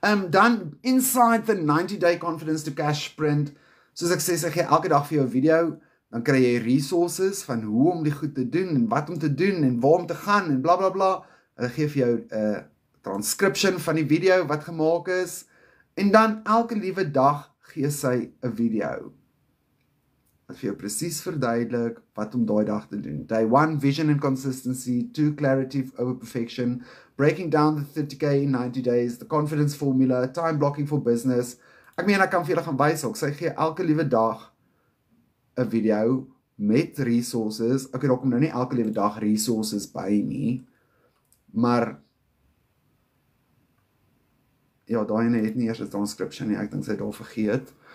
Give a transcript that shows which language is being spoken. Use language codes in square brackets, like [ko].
[af] Dan, inside the 90-day confidence to cash sprint, soos ek sê, sy gee elke dag vir jou video, dan kry jy resources van hoe om die goed te doen, en wat om te doen, en waar om te gaan, en bla bla bla. Hulle gee vir jou 'n transcription van die video wat gemaak is, en dan elke liewe dag gee sy 'n video wat vir jou presies verduidelik wat om daai dag te doen. [en] Day 1, vision and consistency. 2, clarity over perfection. Breaking down the 30K in 90 days. The confidence formula. Time blocking for business. [af] Ek meen, ek kan vir julle gaan wys ook. Sy gee elke liewe dag 'n video met resources. Ek het ook nou nie elke liewe dag resources by nie, maar ja, daai ene het nie eers 'n transcription nie. Ek dink sy het daar vergeet.